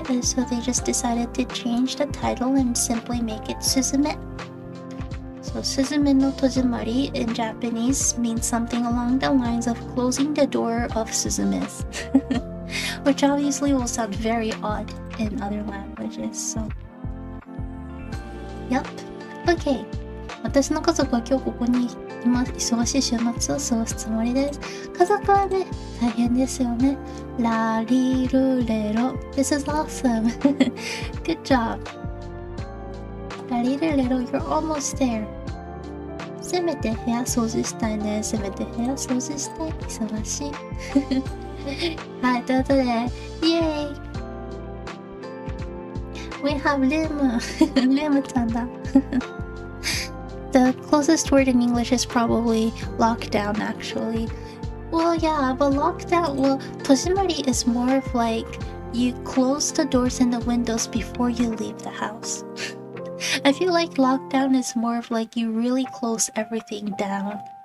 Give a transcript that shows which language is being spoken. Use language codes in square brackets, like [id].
[en] And so they just decided to change the title and simply make it Suzume. So Suzume no Tojimari in Japanese means something along the lines of closing the door of Suzume's. Which obviously will sound very odd in other languages, so... Yep. Okay. [ja] 私の家族は今日ここに今忙しい週末を過ごすつもりです。家族はね、大変ですよね。ラリルレロ。 [en] This is awesome. Good job. [ja] ラリルレロ、 [en] you're almost there. [ja] せめて部屋掃除したいね。せめて部屋掃除したい。忙しい。はい、ということで、イエーイ [en] We have [ja] レム。レムちゃんだ。 [en] The closest word in English is probably lockdown, actually. Well, yeah, but lockdown, well, Tojimari is more of like you close the doors and the windows before you leave the house. I feel like lockdown is more of like you really close everything down.